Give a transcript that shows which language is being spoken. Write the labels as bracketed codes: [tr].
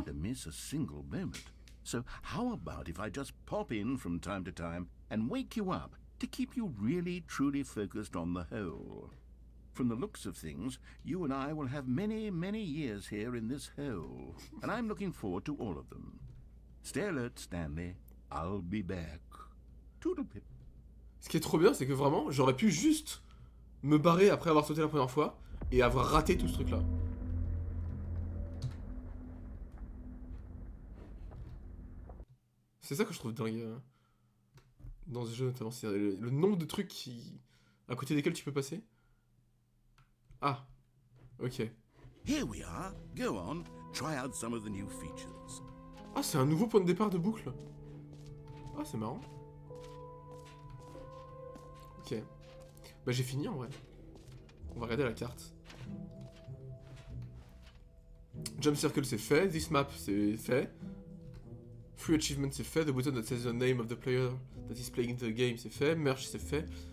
[en] want to miss a single moment. So how about if I just pop in from time to time and wake you up to keep you really truly focused on the hole? From the looks of things, you and I will have many, many years here in this hole, and I'm looking forward to all of them. Stay alert, Stanley. I'll be back. Toodlepip. [fr] Ce qui est trop bien, c'est que vraiment, j'aurais pu juste me barrer après avoir sauté la première fois et avoir raté tout ce truc-là. C'est ça que je trouve dingue dans ce jeu notamment, c'est le nombre de trucs à côté desquels tu peux passer. Ah, ok. [en] Here we are. Go on. Try out some of the new features. [fr] Ah, c'est un nouveau point de départ de boucle. Ah, c'est marrant. Ok. Bah j'ai fini en vrai. On va regarder la carte. Jump Circle c'est fait, This Map c'est fait. Free Achievement c'est fait, The button that says the name of the player that is playing the game c'est fait, Merch c'est fait.